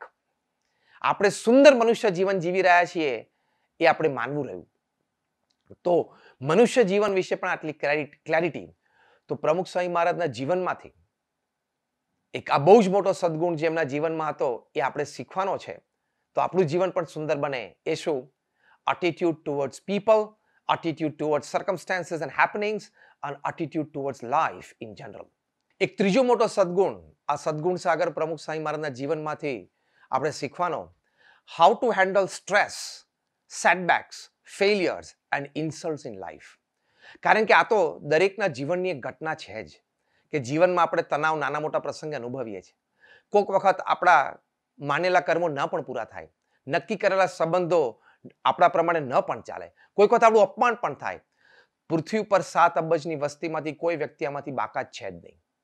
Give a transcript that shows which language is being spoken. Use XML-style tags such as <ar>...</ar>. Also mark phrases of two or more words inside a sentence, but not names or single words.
<gu>આપણે સુંદર મનુષ્ય જીવન જીવી રહ્યા છીએ એ આપણે માનવું રહ્યું. તો મનુષ્ય જીવન વિશે પણ આટલી ક્લેરિટી તો પ્રમુખ સ્વામી મહારાજના જીવનમાંથી એક આ બહુ જ મોટો સદગુણ જે એમના જીવનમાં હતો એ આપણે શીખવાનો છે. તો આપણું જીવન પણ સુંદર બને એ શું?</gu> <en>attitude towards people, attitude towards circumstances and happenings, and attitude towards life in general.</en> <gu>એક ત્રીજો મોટો સદગુણ, આ સદગુણ સાગર પ્રમુખ સ્વામી મહારાજના જીવનમાંથી આપણે શીખવાનો,</gu> <en>how to handle stress, setbacks, failures and insults in life.</en> <gu>કારણ કે આ તો દરેકના જીવનની એક ઘટના છે જ કે જીવનમાં આપણે તણાવ નાના મોટા પ્રસંગે અનુભવીએ છીએ. કોઈક વખત આપણા માનેલા કર્મો ન પણ પૂરા થાય, નક્કી કરેલા સંબંધો આપણા પ્રમાણે ન પણ ચાલે, કોઈક વખત આપણું અપમાન પણ થાય. પૃથ્વી પર 7 અબજની વસ્તીમાંથી કોઈ વ્યક્તિ આમાંથી બાકાત છે જ નહીં.</gu>